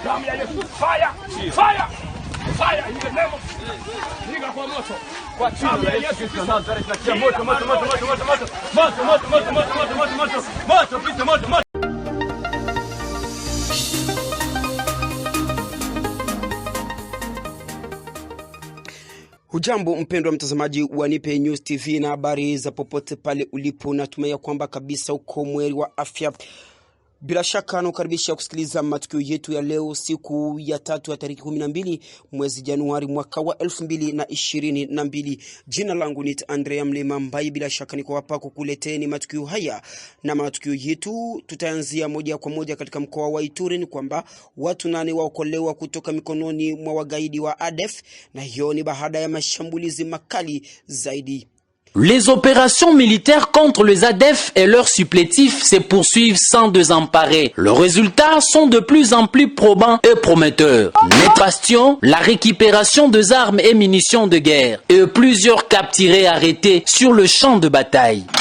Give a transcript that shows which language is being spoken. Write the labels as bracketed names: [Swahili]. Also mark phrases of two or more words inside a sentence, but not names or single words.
[Swahili] damu ya Yesu, [English] fire, fire, fire in the name of Jesus. [Swahili] Piga kwa moto. Kwa damu ya Yesu Kristo Nazareti, na moto, moto, moto, moto, moto, moto, moto, moto, moto, moto, moto, moto, moto, moto, pita moto, moto. Hujambo mpendwa mtazamaji wa Nipe News TV na habari za popote pale ulipo, natumai kwamba kabisa uko mweri wa afya. Bila shaka nakukaribisha kusikiliza matukio yetu ya leo, siku ya 3 ya tarehe 12 mwezi Januari mwaka wa 2022. Jina langu ni Andrea Mlema Mbai. Bila shaka niko hapa kukuleteni matukio haya, na matukio yetu tutaanzia moja kwa moja katika mkoa wa Ituri. Ni kwamba watu 8 waokolewa kutoka mikononi mwa wagaidi wa ADF, na hiyo ni baada ya mashambulizi makali zaidi. [French] Les opérations militaires contre les ADF et leurs supplétifs se poursuivent sans désemparer. Leurs résultats sont de plus en plus probants et prometteurs. Net bastion, la récupération des armes et munitions de guerre et plusieurs capturés arrêtés sur le champ de bataille.